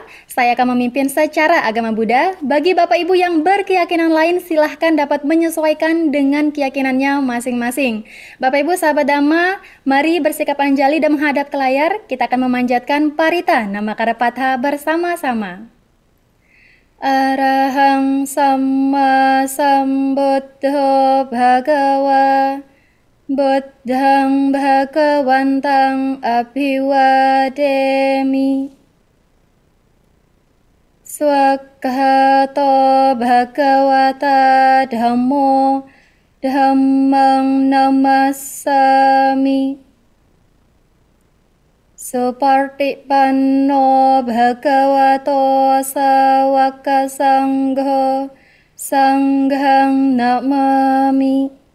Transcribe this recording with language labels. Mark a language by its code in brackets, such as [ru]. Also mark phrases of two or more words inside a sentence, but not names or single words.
[id] Saya akan memimpin secara agama Buddha. Bagi Bapak Ibu yang berkeyakinan lain, silahkan dapat menyesuaikan dengan keyakinannya masing-masing. Bapak Ibu sahabat Dhamma, mari bersikap anjali dan menghadap ke layar. Kita akan memanjatkan parita Namakkara Patha bersama-sama. [pi] Arahang Samma Sambuddho Bhagawa Buddhang Bhagawantang Abhiwademi Swakhato Bhagavata Dhammo Dhammang Namassami Supartipanno bhagavato sawaka sangho sanghang namami.